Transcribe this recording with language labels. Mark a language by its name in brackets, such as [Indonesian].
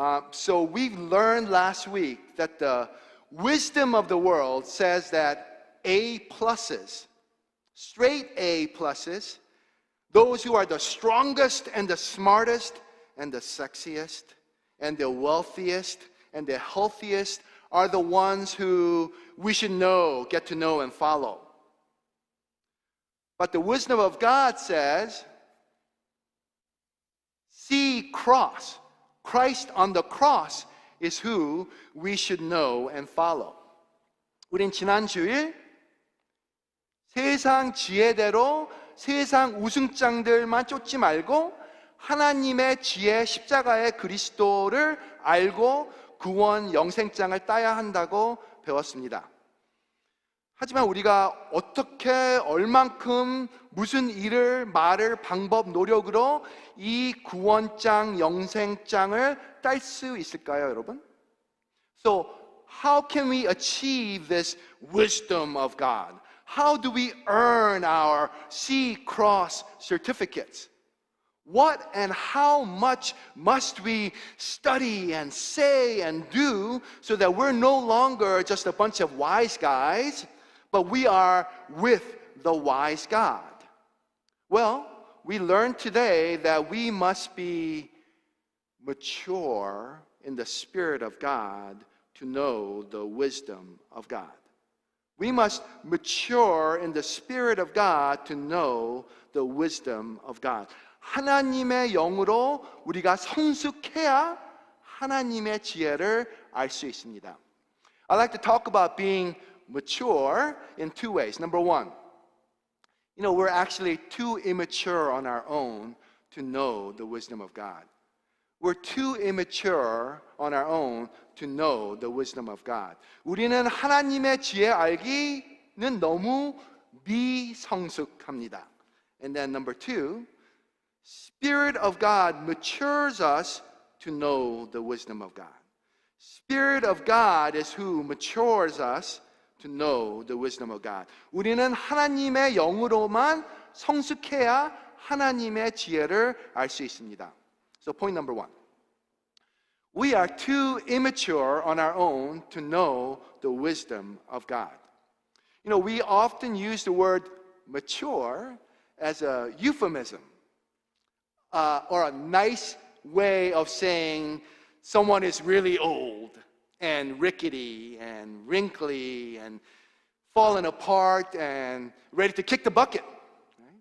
[English] So we learned last week that the wisdom of the world says that A+, straight A+, those who are the strongest and the smartest and the sexiest and the wealthiest and the healthiest are the ones who we should know, get to know, and follow. But the wisdom of God says, C cross, Christ on the cross is who we should know and follow. [Korean] 우린 지난 주일 세상 지혜대로 세상 우승장들만 쫓지 말고 하나님의 지혜 십자가의 그리스도를 알고 구원 영생장을 따야 한다고 배웠습니다. 하지만 우리가 어떻게, 얼만큼, 무슨 일을, 말을, 방법, 노력으로 이 구원장, 영생장을 딸 수 있을까요, 여러분? [English] So, how can we achieve this wisdom of God? How do we earn our C cross certificates? What and how much must we study and say and do so that we're no longer just a bunch of wise guys, but we are with the wise God? Well, we learned today that we must be mature in the Spirit of God to know the wisdom of God. We must mature in the Spirit of God to know the wisdom of God. [Korean] 하나님의 영으로 우리가 성숙해야 하나님의 지혜를 알 수 있습니다. [English] I'd like to talk about being mature in two ways. Number one, we're actually too immature on our own to know the wisdom of God. We're too immature on our own to know the wisdom of God. [Korean] 우리는 하나님의 지혜 알기는 너무 미성숙합니다. [English] And then number two, Spirit of God matures us to know the wisdom of God. Spirit of God is who matures us to know the wisdom of God. [Korean] 우리는 하나님의 영으로만 성숙해야 하나님의 지혜를 알 수 있습니다. [English] So point number one. We are too immature on our own to know the wisdom of God. We often use the word mature as a euphemism. Or a nice way of saying someone is really old and rickety and wrinkly and fallen apart and ready to kick the bucket. Right?